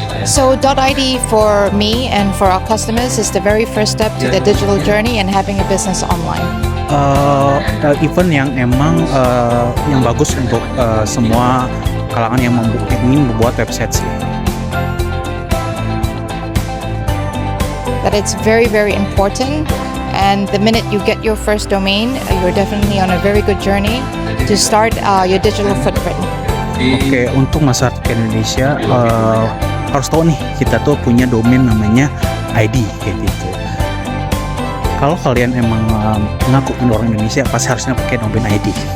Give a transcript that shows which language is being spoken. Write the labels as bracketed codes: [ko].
[en] So .id for me and for our customers is the very first step to the digital journey and having a business online. [id] Event yang emang yang bagus untuk semua kalangan yang ingin membuat website sih. [en] That it's very, very important And the minute you get your first domain, you're definitely on a very good journey to start your digital footprint. [id] Oke, untuk masyarakat Indonesia harus tahu nih, kita tuh punya domain namanya ID kayak gitu. Kalau kalian emang mengaku orang Indonesia, pasti harusnya pakai domain ID.